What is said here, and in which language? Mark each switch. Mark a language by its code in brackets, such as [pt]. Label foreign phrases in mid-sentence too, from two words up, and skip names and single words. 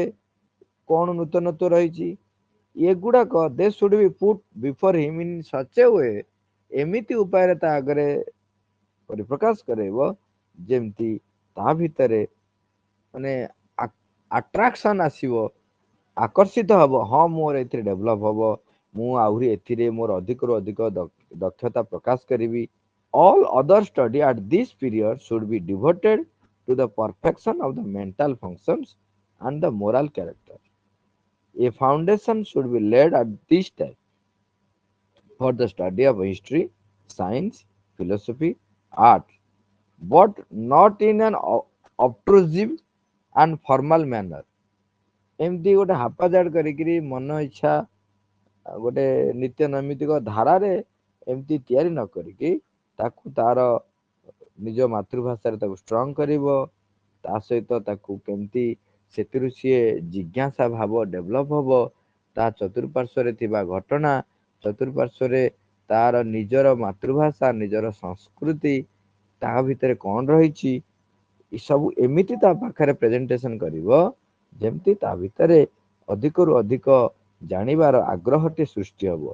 [or] କଣ ନୂତନତ୍ୱ ରହିଛି, ଏଗୁଡାକ [en] they should be put before him in such a way, [or] ଏମିତି ଉପାୟରେ ତା ଆଗରେ ପରିପ୍ରକାଶ କରାଇବ ଯେମିତି ତା ଭିତରେ ମାନେ ଆଟ୍ରାକ୍ସନ ଆସିବ, ଆକର୍ଷିତ ହବ, ହଁ ମୋର ଏଥିରେ ଡେଭଲପ ହବ, ମୁଁ ଆହୁରି ଏଥିରେ ମୋର ଅଧିକରୁ ଅଧିକ ଦକ୍ଷତା ପ୍ରକାଶ କରିବି। [en] All other study at this period should be devoted to the perfection of the mental functions and the moral character. A foundation should be laid at this time for the study of history, science, philosophy, art, but not in an obtrusive and formal manner. [or] ଏମିତି ଗୋଟେ ହାପାଜାଡ କରିକିରି ମନ ଇଚ୍ଛା ଗୋଟେ ନିତ୍ୟ ନୈମିତିକ ଧାରାରେ ଏମିତି ତିଆରି ନ କରିକି ତାକୁ ତାର ନିଜ ମାତୃଭାଷାରେ ତାକୁ ଷ୍ଟ୍ରଙ୍ଗ କରିବ, ତା ସହିତ ତାକୁ କେମିତି ସେଥିରୁ ସିଏ ଜିଜ୍ଞାସା ଭାବ ଡେଭଲପ ହବ, ତା ଚତୁଃପାର୍ଶ୍ଵରେ ଥିବା ଘଟଣା, ଚତୁଃପାର୍ଶ୍ଵରେ ତାର ନିଜର ମାତୃଭାଷା, ନିଜର ସଂସ୍କୃତି, ତା ଭିତରେ କଣ ରହିଛି, ଏସବୁ ଏମିତି ତା ପାଖରେ ପ୍ରେଜେଣ୍ଟେସନ କରିବ ଯେମିତି ତା ଭିତରେ ଅଧିକରୁ ଅଧିକ ଜାଣିବାର ଆଗ୍ରହଟି ସୃଷ୍ଟି ହବ।